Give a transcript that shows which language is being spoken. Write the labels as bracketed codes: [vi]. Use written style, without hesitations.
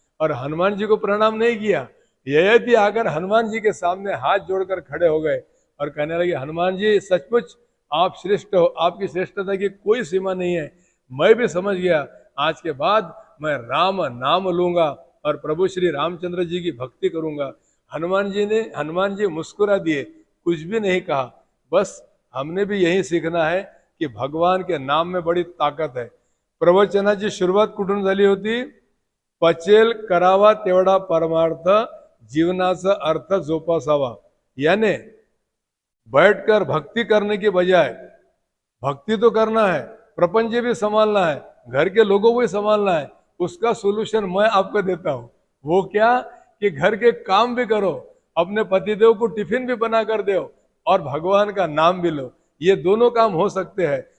[hi] और हनुमान जी को प्रणाम नहीं किया, ययाति आकर हनुमान जी के सामने हाथ जोड़कर खड़े हो गए और कहने लगे, हनुमान जी सचमुच आप श्रेष्ठ हो, आपकी श्रेष्ठता की कोई सीमा नहीं है, मैं भी समझ गया, आज के बाद मैं राम नाम लूंगा और प्रभु श्री रामचंद्र जी की भक्ति करूंगा। हनुमान जी मुस्कुरा दिए, कुछ भी नहीं कहा। बस हमने भी यही सीखना है कि भगवान के नाम में बड़ी ताकत है। [mr] प्रवचनाची सुरुवात कुठून झाली होती, पचेल करावा तेवढा परमार्थ, जीवनाचा अर्थ जोपासावा। [hi] यानी बैठकर भक्ति करने के बजाय, भक्ति तो करना है, प्रपंच भी संभालना है, घर के लोगों को भी संभालना है, उसका सोल्यूशन मैं आपको देता हूं। वो क्या कि घर के काम भी करो, अपने पतिदेव को टिफिन भी बना कर दो और भगवान का नाम भी लो, ये दोनों काम हो सकते हैं।